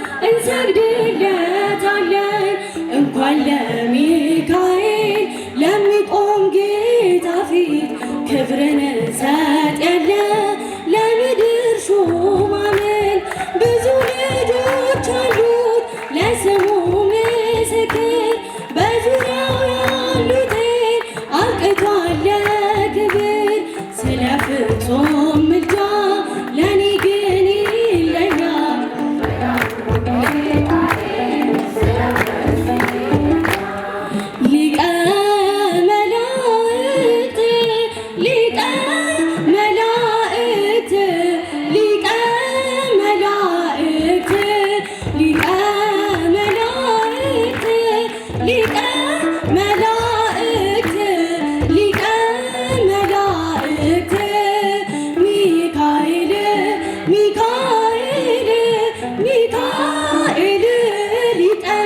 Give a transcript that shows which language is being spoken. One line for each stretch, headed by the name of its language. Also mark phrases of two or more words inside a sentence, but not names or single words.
Amharic: እንሰግድለታለን። እንኳን ለሚካኤል ለሚቆም ጌታ ፊት ክብርን እንሰጣለን። ለምድር ሹማምን ብዙ ልጆች አሉት ለስሙ ምስክር በዙሪያው ያሉትን አብቅቷል ለክብር ስለ ፍጹም ምልጃ ለኔ ግን ይለኛል። ሊቀ መላእክት ሊቀ መላእክት ሊቀ መላእክት ሊቀ መላእክት ሊቀ መላእክት ሊቀ መላእክት ሚካኤል ሚካኤል ሚካኤል ሊቀ